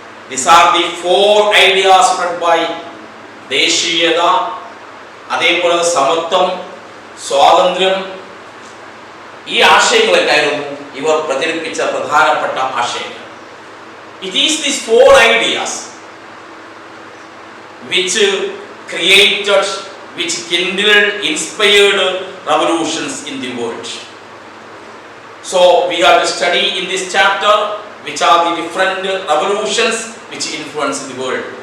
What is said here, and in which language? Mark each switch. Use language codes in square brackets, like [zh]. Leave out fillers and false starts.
[en] These are the four ideas spread by [ml] ദേശീയത, അതേപോലെ സമത്വം, സ്വാതന്ത്ര്യം. ഈ ആശയങ്ങളൊക്കെയായിരുന്നു ഇവർ പ്രചരിപ്പിച്ച പ്രധാനപ്പെട്ട ആശയങ്ങൾ. [en] It is these four ideas which created, which kindled, inspired revolutions in the world. So we have to study in this chapter which are the different revolutions which influence the world.